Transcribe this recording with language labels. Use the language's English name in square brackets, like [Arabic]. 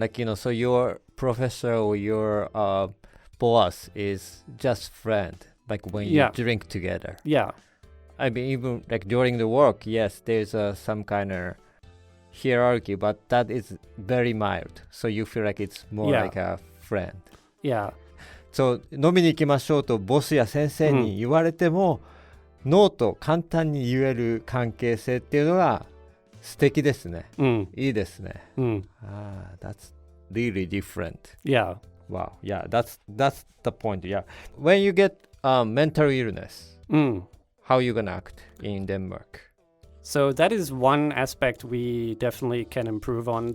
[English] Like, so your professor or your boss is just friend, like when you drink together. Yeah. I mean, even like during the work, yes, there's some kind of hierarchy, but that is very mild. So you feel like it's more like a friend. Yeah. [Japanese] そう飲みに行きましょうとボスや先生に言われても、ノーと簡単に言える関係性っていうのが素敵ですね。いいですね。 [English] That's really different. Yeah. Wow. Yeah, that's the point. Yeah. When you get mental illness, how are you gonna act in Denmark? So that is one aspect we definitely can improve on.